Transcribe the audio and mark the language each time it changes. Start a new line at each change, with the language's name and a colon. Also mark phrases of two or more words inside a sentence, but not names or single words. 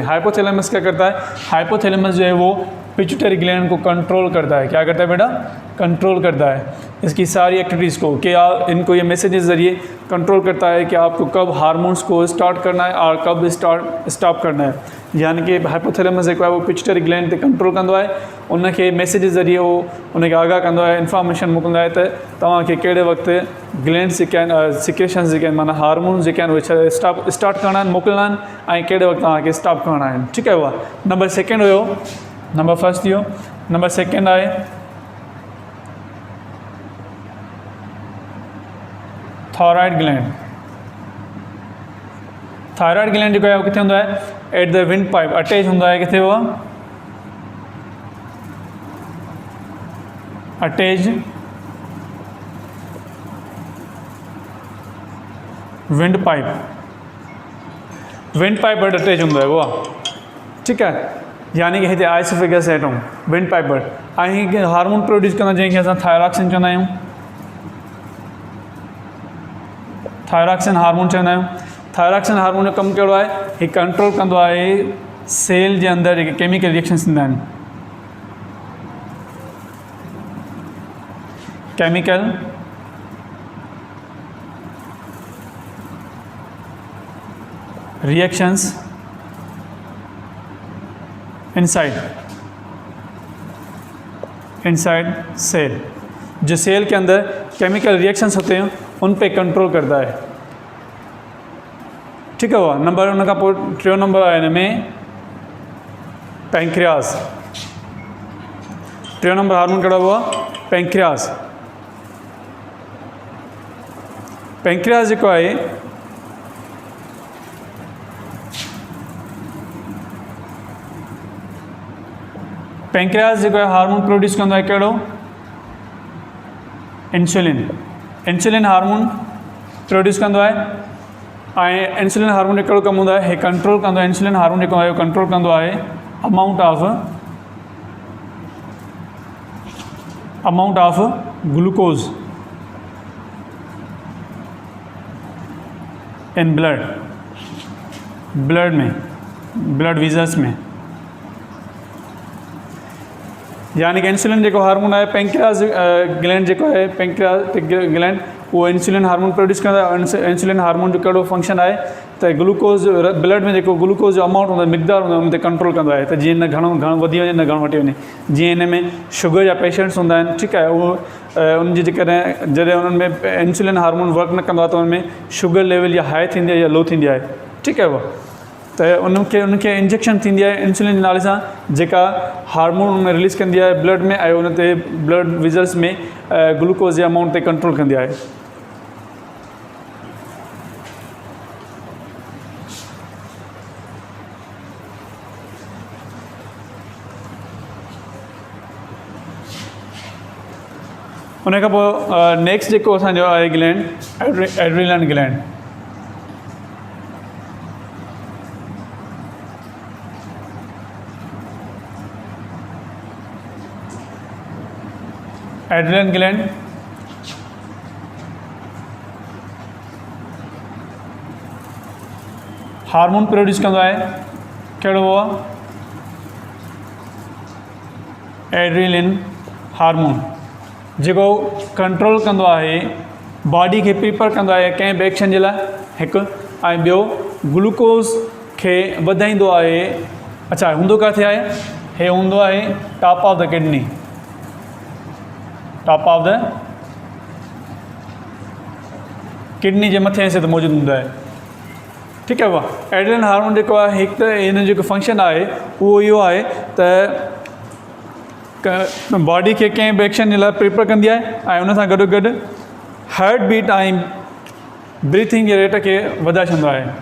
Urdu: ہائپوتھیلمس کیا کرتا ہے ہائپوتھیلمس جو ہے وہ پٹیوٹری گلینڈ کو کنٹرول کرتا ہے. کیا کرتا ہے بیٹا کنٹرول کرتا ہے اس کی ساری ایکٹیویٹیز کو کہ ان کو یہ میسجز ذریعے کنٹرول کرتا ہے کہ آپ کو کب ہارمونز کو اسٹارٹ کرنا ہے اور کب اسٹاپ کرنا ہے.
Sindhi: यानी कि हाइपोथैलेमस जेको आहे वो पिट्यूटरी ग्लैंड ते कंट्रोल कंदो आहे उनखे मैसेज ज़रिए वो उनखे आगाह कंदो आहे इंफॉर्मेशन मोकिलींदो आहे त तव्हांखे कहिड़े वक़्तु ग्लैंड्स जेके आहिनि सिक्रेशंस जेके आहिनि माना हार्मोन्स जेके आहिनि उहे स्टार्ट करणा आहिनि मोकिलणा आहिनि ऐं कहिड़े वक़्तु तव्हांखे स्टॉप करणा आहिनि। ठीकु आहे उहा नंबर सेकेंड हुयो नंबर फर्स्ट थियो नंबर सेकेंड आहे थायराइड ग्लैंड। थायराइड ग्लैंड जेको आहे उहो किथे हूंदो आहे
English: at the wind pipe
Sindhi: अटैच हूंदो आहे किथे उहा अटैच विंड पाइप वटि अटैच हूंदो आहे उहा ठीकु आहे यानी कि हिते आइसोफेगस एटम विंड पाइप वटि ऐं हार्मोन प्रोड्यूस कंदा जंहिंखे असां थायरॉक्सिन चवंदा आहियूं थायरॉक्सिन हार्मोन चवंदा आहियूं। थायरॉक्सिन हार्मोन जो कमु कहिड़ो आहे हीउ कंट्रोल कंदो आहे सेल जे अंदरि जेके केमिकल रिएक्शन्स थींदा आहिनि
English: chemical reactions inside cell
Urdu: جو سیل کے اندر کیمیکل ری ایکشنز ہوتے ہیں ان پہ کنٹرول کرتا ہے. ٹھیک ہے ہوا نمبر ان کا
Sindhi: टियों नंबर आहे हिन में पैंक्रियास। टियों नंबर हार्मोन कहिड़ो हुआ पैंक्रियास। पैंक्रियास जेको आहे पैंक्रियास जेको आहे हार्मोन प्रोड्यूस कंदो आहे कहिड़ो इंसुलिन हार्मोन प्रोड्यूस कंदो आहे ऐं इंसुलिन हार्मोन जो कहिड़ो कमु हूंदो आहे हीउ कंट्रोल कंदो आहे इंसुलिन हार्मोन जेको आहे कंट्रोल कंदो आहे
English: amount of glucose in
Sindhi: ब्लड वेसल्स में यानी कि इंसुलिन जेको हार्मोन आहे पैंक्रियास ग्लैंड जेको आहे पैंक्रियास ग्लैंड वो इंसुलिन हार्मोन प्रोड्यूस कंदो आहे। इंसुलिन हार्मोन जो कहिड़ो फंक्शन आहे त ग्लूकोज ब्लड में जेको ग्लूकोज जो अमाउंट हूंदो आहे मिक़दार हूंदो आहे उन ते कंट्रोल कंदो आहे त जीअं न घणो वधी वञे न घणो घटी वञे। जीअं हिन में शुगर जा पेशेंट्स हूंदा आहिनि ठीकु आहे उहो उनजी जेकॾहिं जॾहिं उन्हनि में इंसुलिन हार्मोन वर्क न कंदो आहे त उनमें शुगर लेवल या हाई थींदी आहे या लो थींदी आहे ठीकु आहे उहा त उनखे इंजेक्शन थींदी आहे इंसुलिन जे नाले सां जेका हार्मोन उनमें रिलीज़ कंदी आहे ब्लड में ऐं उन ते ब्लड वेसल्स में ग्लूकोज जे अमाउंट ते कंट्रोल कंदी आहे। उन खां पोइ नेक्स्ट जेको असांजो आहे ग्लैंड एड्रेनल ग्लैंड। एड्रेनल ग्लैंड हार्मोन प्रोड्यूस कंदो आहे कहिड़ो हुआ एड्रेनलिन हार्मोन जेको कंट्रोल कंदो आहे बॉडी खे प्रिपेयर कंदो आहे कंहिं बि एक्शन जे लाइ हिकु, ऐं ॿियो ग्लूकोज़ खे वधाईंदो आहे। अच्छा, हूंदो किथे आहे? हे हूंदो आहे
English: top of the kidney, top of the kidney
Sindhi: जे मथे हिसे ते मौजूदु हूंदो आहे। ठीकु आहे। वाह, एड्रेनलिन हार्मोन जेको आहे हिकु त हिन जो जेको फंक्शन आहे उहो इहो आहे त बॉडी खे कंहिं बि एक्शन जे लाइ प्रिपेयर कंदी आहे ऐं उन सां गॾो गॾु हार्ट बीट ऐं ब्रीथिंग जे रेट खे वधाए छॾींदो आहे।